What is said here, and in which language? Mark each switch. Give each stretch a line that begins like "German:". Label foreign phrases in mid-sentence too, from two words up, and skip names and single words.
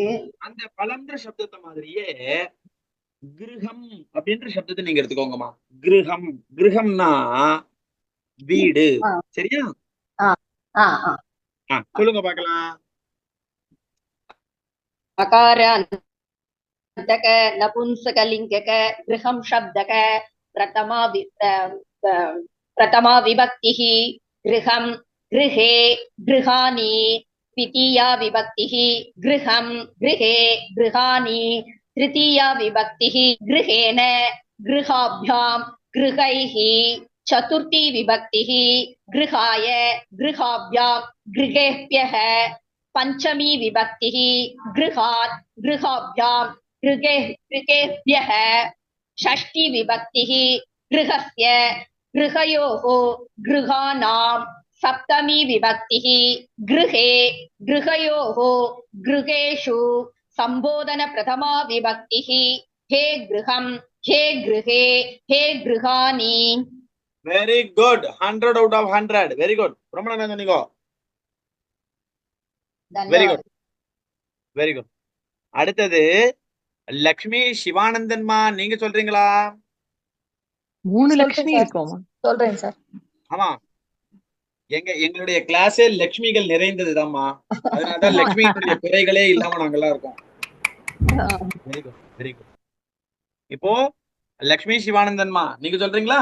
Tamil: அந்த பழம்ன்ற சப்தத்தை மாதிரியே கிருஹம் அப்படின்ற சப்தத்தை நீங்க எடுத்துக்கோங்கம்மா கிருஹம் கிருஹம்னா வீடு சரியா சொல்லுங்க பாக்கலாம்
Sanskrit: अकार अन्तक नपुंसकलिङ्गक गृहम् शब्दक प्रथमा विभक्तिः गृहम् गृहे गृहाणि द्वितीया विभक्तिः गृहं गृहे गृहाणि तृतीया विभक्तिः गृहेण गृहाभ्यां गृहैः चतुर्थी विभक्तिः गृहाय गृहाभ्यां गृहेभ्यः पंचमी विभक्तिः गृहात् गृहाभ्यां गृहेभ्यः षष्ठी विभक्तिः गृहस्य गृहयोः गृहाणां सप्तमी विभक्तिः गृहे गृहयोः गृहेषु संबोधन प्रथमा विभक्तिः हे गृहं हे गृहे हे गृहाणि
English: very good 100 out of 100 very good
Tamil: பிரமணானந்தனிகோ
English: very good very good
Tamil: அடுத்தது லக்ஷ்மி சிவானந்தன்மா நீங்க சொல்றீங்களா 3 லட்சுமி இருக்கோமா சொல்றேன் சார் ஆமா எங்களுடைய கிளாஸே லட்சுமிகள் நிறைந்ததுதான்மா அதனாலதான் லட்சுமியினுடைய பிறைகளே இல்லாம நாங்கெல்லாம் இருக்கோம்
English: very good very good
Tamil: இப்போ லக்ஷ்மி சிவானந்தன்மா நீங்க சொல்றீங்களா